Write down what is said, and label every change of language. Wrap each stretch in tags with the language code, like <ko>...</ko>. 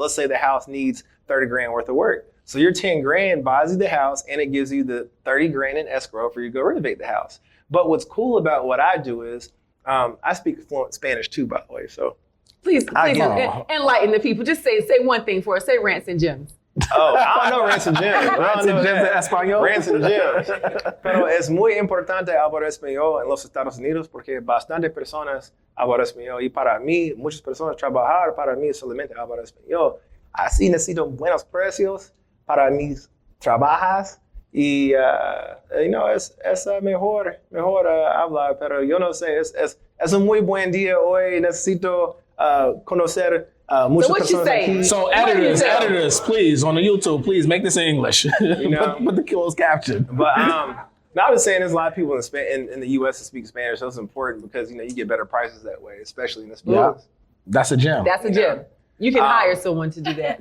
<en>Let's say the house needs 30 grand worth of work. So your 10 grand buys you the house, and it gives you the 30 grand in escrow for you to go renovate the house. But what's cool about what I do is, I speak fluent Spanish too, by the way. So please enlighten the people. Just say one thing for us. Say rants and gems. Oh, I don't know Rants and Gems.</en> <es>Rants and Gems en español.</es> <en>Rants and Gems.</en> <es>Pero es muy importante hablar español en los Estados Unidos porque bastantes personas hablan español. Y para mí, muchas personas trabajar para mí solamente hablar español. Así necesito buenos precios para mis trabajas. Y, es mejor hablar, pero yo no sé, es un muy buen día hoy. Necesito conocer muchas personas aquí.</es> <en>So editors, please, on the YouTube, please make this in English. Put the closed caption. But I was saying there's a lot of people in the U.S. that speak Spanish, so it's important because you get better prices that way, especially in this business. Yeah. That's a gem. That's a gem. You can hire someone to do that.</en>